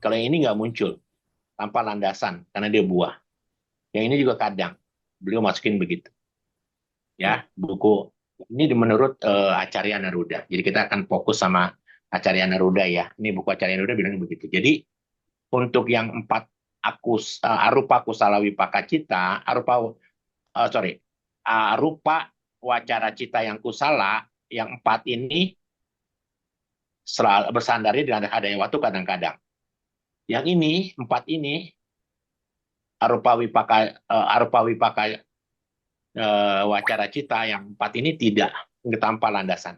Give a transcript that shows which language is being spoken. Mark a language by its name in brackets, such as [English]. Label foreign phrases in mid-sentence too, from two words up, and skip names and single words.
[Indonesian] Kalau yang ini nggak muncul tanpa landasan karena dia buah. Yang ini juga kadang beliau masukin begitu. Ya, buku ini menurut Acarya Naruda. Jadi kita akan fokus sama Acarya Naruda ya. Ini buku Acarya Naruda bilangnya begitu. Jadi untuk yang 4 [Pali] arupa kusala wipaka cita, arupa wacara cita [Indonesian] yang kusala, yang 4 ini selalu bersandarnya di landas adanya waktu kadang-kadang. Yang ini 4 ini [Pali] arupa wipaka wacara cita [Indonesian] yang 4 ini tidak tanpa landasan.